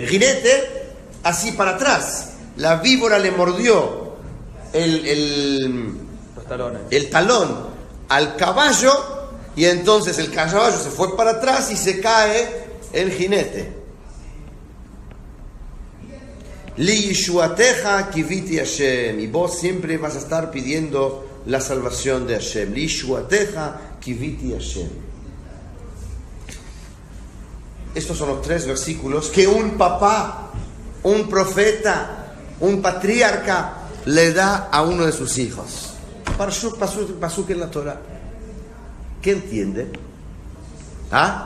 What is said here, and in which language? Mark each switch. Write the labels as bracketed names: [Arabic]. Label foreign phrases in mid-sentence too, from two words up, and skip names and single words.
[Spanish] Jinete, así para atrás. La víbora le mordió Los talones. el talón al caballo, y entonces el caballo se fue para atrás y se cae el jinete. [Hebrew] לישועתך קויתי השם, [Spanish] y vos siempre vas a estar pidiendo la salvación de Hashem. [Hebrew] לישועתך קויתי השם. [Spanish] Estos son los 3 versículos que un papá, un profeta, un patriarca le da a uno de sus hijos. Pasuk en la Torah. ¿Qué entiende? ¿Ah?